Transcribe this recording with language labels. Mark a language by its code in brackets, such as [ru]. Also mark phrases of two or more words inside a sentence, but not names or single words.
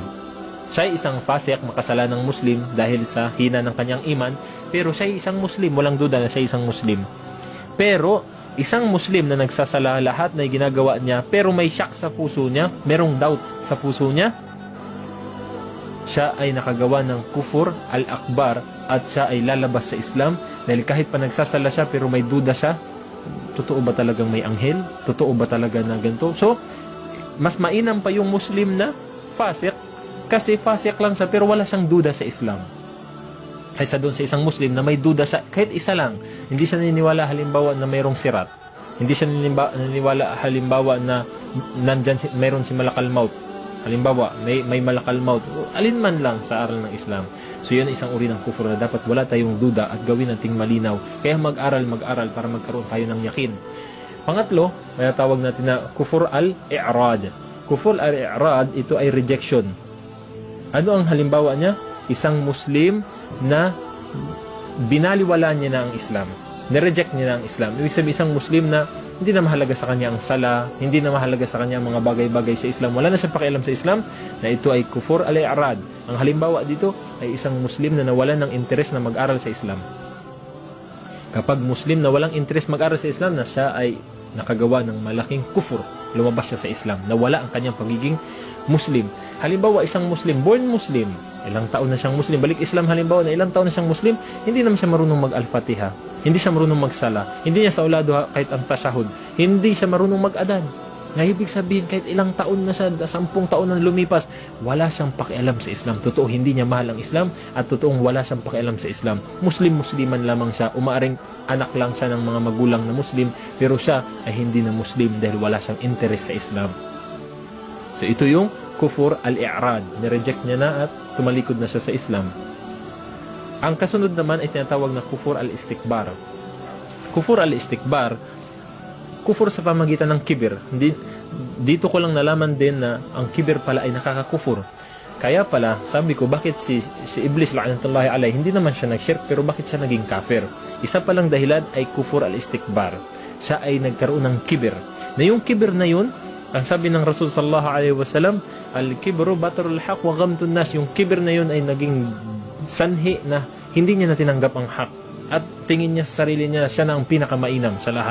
[tl] Siya ay isang fasik, makasalanang Muslim dahil sa hina ng kanyang iman, pero siya ay isang Muslim, walang duda na siya ay isang Muslim. Pero isang Muslim na nagsasala, lahat na ginagawa niya, pero may shock sa puso niya, merong doubt sa puso niya, siya ay nakagawa ng [ar] كفر الأكبر, [tl] at siya ay lalabas sa Islam dahil kahit pa nagsasala siya pero may duda siya, totoo ba talagang may anghel? Totoo ba talaga na ganito? So, mas mainam pa yung Muslim na fasik, kasi fasik lang siya pero wala siyang duda sa Islam, kaysa doon sa isang Muslim na may duda siya, kahit isa lang. Hindi siya naniniwala halimbawa na mayroong sirat, hindi siya naniniwala halimbawa na mayroon si [ar] ملك الموت. [tl] Halimbawa, may [ar] ملك الموت, [tl] alinman lang sa aral ng Islam. So yan isang uri ng kufur na dapat wala tayong duda at gawin nating malinaw. Kaya mag-aral para magkaroon tayo ng yakin. Pangatlo, may tawag natin na [ar] كفر الإعراض. كفر الإعراض, [tl] ito ay rejection. Ano ang halimbawa niya? Isang Muslim na binaliwala niya na ang Islam. Nireject niya na ang Islam. Ibig sabihin, isang Muslim na hindi na mahalaga sa kanya ang sala, hindi na mahalaga sa kanya ang mga bagay-bagay sa Islam. Wala na siyang pakialam sa Islam, na ito ay [ar] كفر الإعراض. [tl] Ang halimbawa dito ay isang Muslim na nawalan ng interes na mag-aral sa Islam. Kapag Muslim na walang interes mag-aral sa Islam, na siya ay nakagawa ng malaking kufur, lumabas siya sa Islam, nawala ang kanyang pagiging Muslim. Halimbawa, isang Muslim, [en] born Muslim, [tl] ilang taon na siyang Muslim, balik Islam halimbawa na ilang taon na siyang Muslim, hindi naman siya marunong mag-al-Fatiha, hindi siya marunong magsala, hindi niya sa ulado kahit ang tashahud, hindi siya marunong mag-adan. Na ibig sabihin, kahit ilang taon na siya, 10 taon na lumipas, wala siyang pakialam sa Islam. Totoo, hindi niya mahal ang Islam, at totoong wala siyang pakialam sa Islam. Musliman lamang siya, umaaring anak lang siya ng mga magulang na Muslim, pero siya ay hindi na Muslim dahil wala siyang interes sa Islam. So ito yung [ar] كفر الإعراض. [tl] Nireject niya na at tumalikod na siya sa Islam. Ang kasunod naman ay tinatawag na [ar] كفر الاستكبار. كفر الاستكبار, [tl] kufur sa pamagitan ng kibir. Dito ko lang nalaman din na ang kibir pala ay nakakakufur. Kaya pala, sabi ko, bakit si Iblis, [ar] لعنة الله عليه, [tl] hindi naman siya nag-shirk, pero bakit siya naging kafir? Isa palang dahilan ay [ar] كفر الاستكبار. [tl] Siya ay nagkaroon ng kibir. Na yung kibir na yun, ang sabi ng Rasul [ar] صلى الله عليه وسلم, الكبر بطر الحق وغمط الناس. [tl] Yung kibir na yun ay naging sanhi na hindi niya na tinanggap ang hak, at tingin niya sa sarili niya, siya na ang pinakamainam sa lahat.